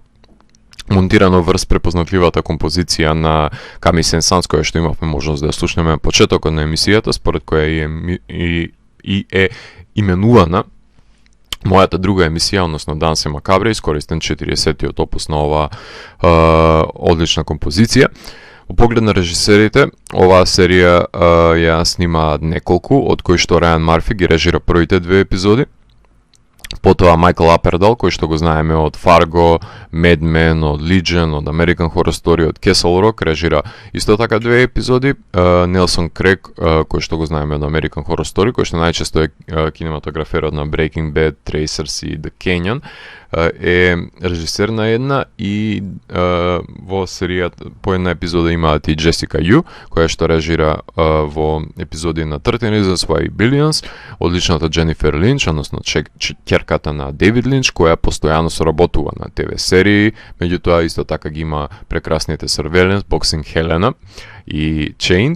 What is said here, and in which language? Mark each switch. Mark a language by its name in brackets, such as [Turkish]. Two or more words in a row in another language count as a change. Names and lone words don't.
[Macedonian] Монтирано врз препознатливата композиција на Ками Сен-Санс, која што имавме можност да ја слушнеме на почетокот на емисијата, според која е именувана мојата друга емисија, односно Дансе Макабре, искористен 40-тиот опус на оваа одлична композиција. Во поглед на режисерите, оваа серија ја снима неколку, од кои што Рајан Марфи ги режира првите 2 епизоди. Потоа Майкл Апердал, кој што го знаеме од Fargo, Mad Men, од Legion, од American Horror Story, од Castle Rock, режира исто така 2 епизоди. Нелсон Крейг, кој што го знаеме од American Horror Story, кој што најчесто е кинематограферот на Breaking Bad, Tracers и The Canyon, е режисер на една и во серијата по една епизода имаат и Джесика Ю, која што режира во епизоди на 13 Reasons Why Billions, одличната Дженифер Линч, односно ќерката на Дейвид Линч, која постојано соработува на ТВ серии, меѓутоа исто така ги има прекрасните Surveillance, Boxing Helena и Chained.